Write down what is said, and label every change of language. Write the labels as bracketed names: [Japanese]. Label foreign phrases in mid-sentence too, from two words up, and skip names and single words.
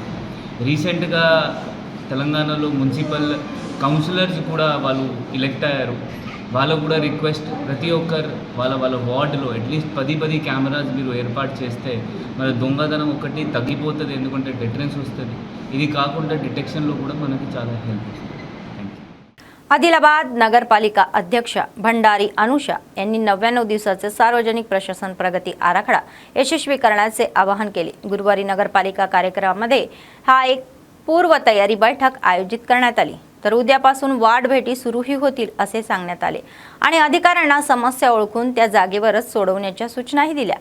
[Telugu] రీసెంట్గా తెలంగాణలో [English] municipal councillors [Telugu] కూడా వాళ్ళు ఎలెక్ట్ అయ్యారు। వాళ్ళకు కూడా రిక్వెస్ట్, ప్రతి ఒక్కరు వాళ్ళ వార్డులో [English] at least 10 cameras [Telugu] మీరు ఏర్పాటు చేస్తే మన దొంగతనం ఒకటి తగ్గిపోతుంది, ఎందుకంటే డిటరెన్స్ వస్తుంది। ఇది కాకుండా డిటెక్షన్లో కూడా మనకి చాలా హెల్ప్ వస్తుంది। [Marathi] आदिलाबाद नगरपालिका अध्यक्ष भंडारी अनुषा यांनी 99 दिवसाचे सार्वजनिक प्रशासन प्रगती आराखडा यशस्वी करण्याचे आवाहन केले। गुरुवारी नगरपालिका कार्यक्रमामध्ये हा एक पूर्वतयारी बैठक आयोजित करण्यात आली। तर उद्यापासून वार्ड भेटी सुरूही होतील असे सांगण्यात आले आणि अधिकाऱ्यांना समस्या ओळखून त्या जागेवरच सोडवण्याच्या सूचनाही दिल्या।